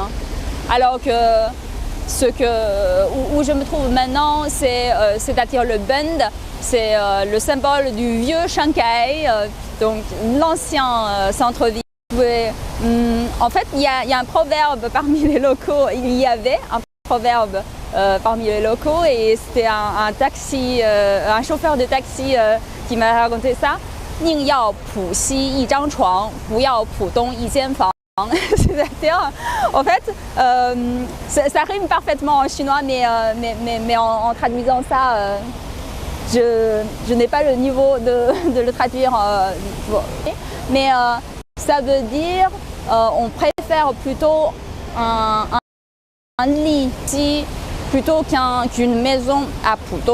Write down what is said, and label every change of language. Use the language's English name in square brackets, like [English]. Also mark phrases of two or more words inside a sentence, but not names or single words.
[French] Alors que où je me trouve maintenant, c'est-à-dire le Bund, c'est le symbole du vieux Shanghai, donc l'ancien centre-ville. En fait, il y a un proverbe parmi les locaux. Il y avait un proverbe parmi les locaux et c'était un chauffeur de taxi qui m'a raconté ça. [Chinese] 宁要浦西一张床，不要浦东一间房. [French] C'est-à-dire, en fait, ça rime parfaitement en chinois, mais en traduisant ça, je n'ai pas le niveau de le traduire. Mais ça veut dire on préfère plutôt un lit ici plutôt qu'une maison à Pudong.